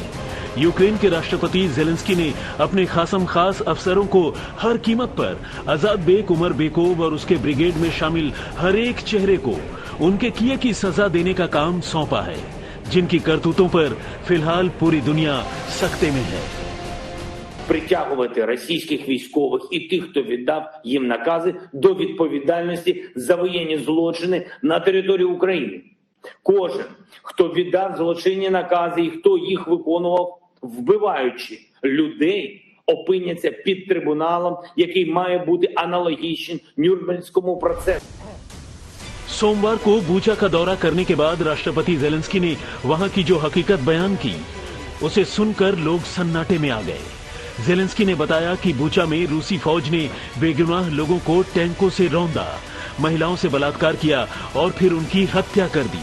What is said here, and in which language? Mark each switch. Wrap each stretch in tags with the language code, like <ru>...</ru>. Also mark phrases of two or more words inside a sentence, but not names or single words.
<hi>यूक्रेन के राष्ट्रपति जेलेंस्की ने अपने खासम खास अफसरों को हर कीमत पर आजाद बेग उमर बेकोव और उसके ब्रिगेड में शामिल हर एक चेहरे को उनके किए की सजा देने का काम सौंपा है, जिनकी करतूतों पर फिलहाल पूरी दुनिया सकते में है।</hi> <uk>Притягувати російських військових і тих, хто віддав їм накази, до відповідальності за воєнні злочини на території України. Кожен, хто віддав злочинні накази і хто їх виконував, вбиваючи людей, опиняться під трибуналом, який має бути аналогічним Нюрнберзькому процесу.</uk> <hi>सोमवार को बूचा का दौरा करने के बाद राष्ट्रपति जेलेंस्की ने वहां की जो हकीकत बयान की, उसे सुनकर लोग सन्नाटे में आ गए। जेलेंस्की ने बताया कि बूचा में रूसी फौज ने बेगुनाह लोगों को टैंकों से रौंदा, महिलाओं से बलात्कार किया और फिर उनकी हत्या कर दी।</hi>